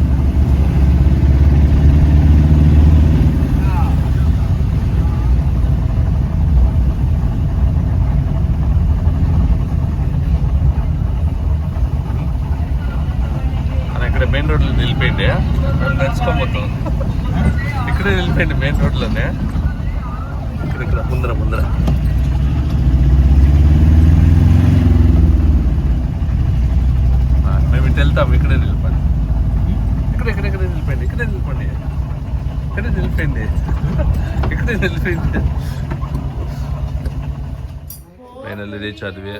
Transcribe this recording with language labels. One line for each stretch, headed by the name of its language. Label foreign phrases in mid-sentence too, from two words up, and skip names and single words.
Kannada: ಮೇನ್ ರೋಡ್ ನಿಲ್ಪೇಂಡೆ ನೆಚ್ಕೊಂಬತ್ತು. ಈ ಕಡೆ ನಿಲ್ಪೇಂಡೆ ಮೇನ್ ರೋಡ್ಲೇ.
Telugu: ఇక్కడ ముందర మేము ఇటు వెళ్తాం. ఇక్కడే నిలిపండి, ఇక్కడే నిలిపండి, ఇక్కడే నిలిపండి.
English: finally reach
Kannada: ಆದ್ವಿ.